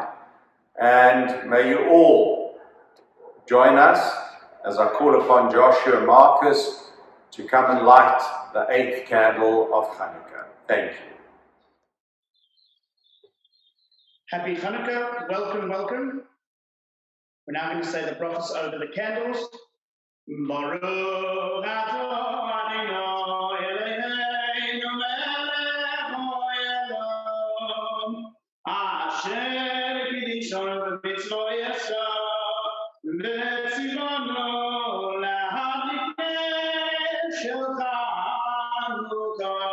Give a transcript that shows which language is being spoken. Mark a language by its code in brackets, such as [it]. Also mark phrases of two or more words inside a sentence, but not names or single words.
[en] And may you all join us as I call upon Joshua and Marcus to come and light the 8th candle of Chanukah. Thank you. Happy Chanukah, welcome, welcome. We're now going to say the prophets over the candles. [he] ברוך אתה אדני אלהינו מלך העולם אשר קדשנו במצותיו וצונו להדליק נר של חנכה.